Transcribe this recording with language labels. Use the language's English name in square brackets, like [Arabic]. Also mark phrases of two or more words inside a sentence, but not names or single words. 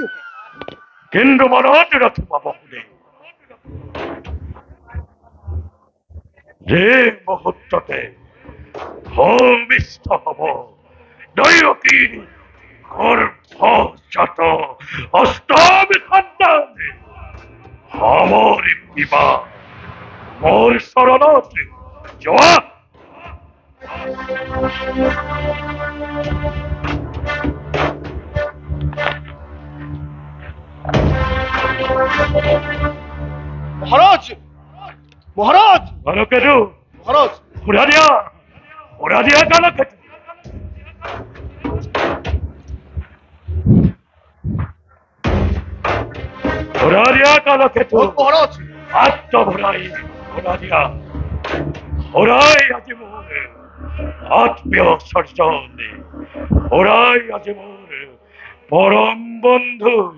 [Assamese] কিন্তু মনত ৰাখিবা বসুদেৱ, যে মুহূৰ্ততে ভূমিষ্ঠ হব দৈৱকীৰ গৰ্ভজাত অষ্টমী সন্তান, সামৰি বিবাহ মোৰ চৰণত যোৱা। মহারাজ মহারাজ কালকেতু মহারাজ উৰা দিয়া কালকেতু। উৰা দিয়া কালকেতু, মহারাজ আত্মভৰাই উৰা দিয়া। হৰাই আজি মোৰ আত্মীয় স্বজন, হৰাই আজি মোৰ পৰম বন্ধু।